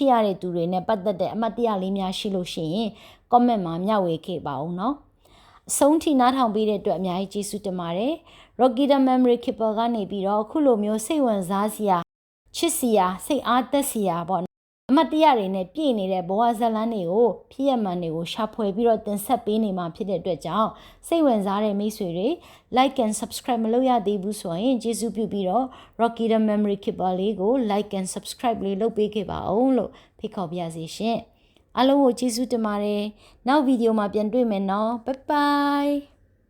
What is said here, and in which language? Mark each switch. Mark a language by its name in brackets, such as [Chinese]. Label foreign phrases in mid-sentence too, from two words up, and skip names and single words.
[Burmese] စ်ရတဲ့သူတွေနဲ့ပတ်သက်တဲ့အမှတ်တရလေးများရှိလို့ရှိရင် comment မှာမျှဝေခဲ့ပါဦးနော်အဆုံးထိနားထောင်ပေးတဲ့အတွက်အများကြီးကျေး ဇူးတင်ပါတယ် Rocky the Memory Keeper ကနေပြီးတော့အခုလိုမျိုးစိတ်ဝင်စားစရာချစ်စရာစိတ်အားသက်စရာပေါ့အမတ်တရားတွေနဲ့ပြည့်နေတဲ့ဘဝဇလန်းတွေကိုဖြစ်ရမှန်တွေကိုရှာဖွေပြီးတော့တင်ဆက်ပေးနေမှာဖြစ်တဲ့အတွက်ကြောင့်စိတ်ဝင်စားတဲ့မိတ်ဆွေတွေ [English] like and subscribe [Burmese] မလုပ်ရသေးဘူးဆိုရင်ကျေးဇူးပြုပြီးတော့ Rocky the Memory Keeper လေးကို [English] like and subscribe [Burmese] လေးလုပ်ပေးခဲ့ပါအောင်လို့ဖိတ်ခေါ်ပါရစေရှင်အားလုံးကိုကျေးဇူးတင်ပါတယ်နောက်ဗီဒီယိုမှာပြန်တွေ့မယ်နော် [English] bye bye